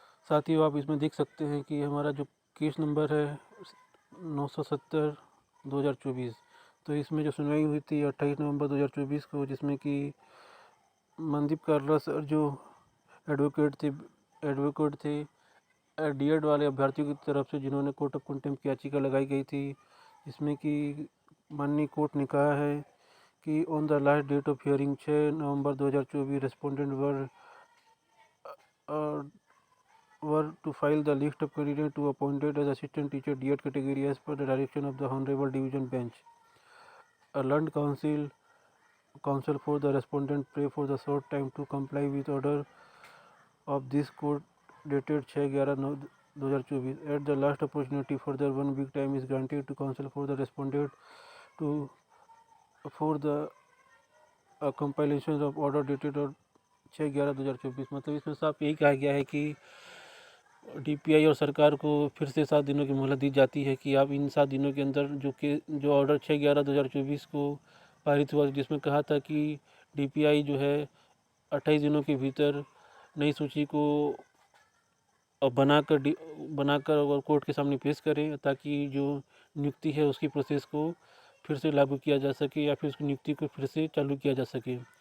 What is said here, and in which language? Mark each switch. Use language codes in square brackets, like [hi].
[hi] साथियों, आप इसमें देख सकते हैं कि हमारा जो केस नंबर है 970/2024, तो इसमें जो सुनवाई हुई थी 28 नवंबर 2024 को, जिसमें कि मनदीप कार्ला सर जो एडवोकेट थे डीएड वाले अभ्यर्थियों की तरफ से, जिन्होंने कोर्ट ऑफ कंटेम्प्ट की याचिका लगाई गई थी, जिसमें कि माननीय कोर्ट ने कहा है कि [en] On the last date of hearing 6 November 2024 respondent were to file the list of candidates to appointed as assistant teacher DED category as per the direction of the Honorable Division Bench. A learned counsel for the respondent pray for the short time to comply with order of this court dated 6/11/2024. At the last opportunity, further 1 week time is granted to counsel for the respondent to for the compilation of order dated 6/11/2024। [hi] मतलब इसमें साफ यही कहा गया है कि DPI और सरकार को फिर से 7 दिनों की मोहलत दी जाती है कि आप इन 7 दिनों के अंदर जो ऑर्डर 6/11/2024 को पारित हुआ, जिसमें कहा था कि डीपीआई जो है 28 दिनों के भीतर नई सूची को बनाकर और कोर्ट के सामने पेश करें, ताकि जो नियुक्ति है उसकी प्रोसेस को फिर से लागू किया जा सके या फिर उसकी नियुक्ति को फिर से चालू किया जा सके।